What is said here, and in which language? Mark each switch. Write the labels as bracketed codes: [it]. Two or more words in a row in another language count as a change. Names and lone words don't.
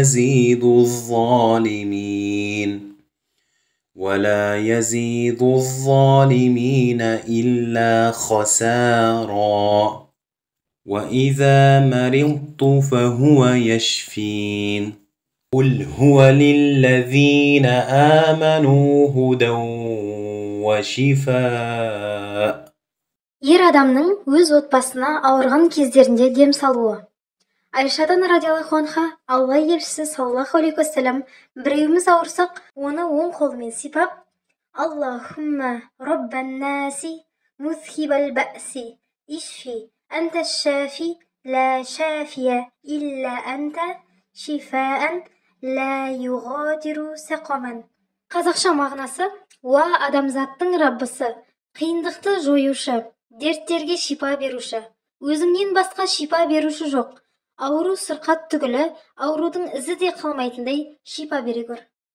[ar] يزيد الظالمين إلا خسارا وإذا مرضت فهو يشفين قل هو للذين آمنوا هدى وشفاء. [kk] Ер адамның өз отбасына ауырған кездерінде дем салуы. Айшадан [ar] رضي الله عنها [kk] Алла елшісі [ar] صلى الله عليه وسلم [kk] біреуіміз ауырсақ, оны оң қолымен сипап, [ar] اللهم رب الناس مذهب البأس اشف أنت الشافي لا شافي إلا أنت شفاء لا يغادر سقما. [kk] Қазақша мағынасы: уа адамзаттың Раббысы, қиындықты жоюшы, дерттерге шипа беруші, өзіңнен басқа шипа беруші жоқ. Ауру сырқат түгілі, аурудың ізі де қалмайтындай шипа бере көр.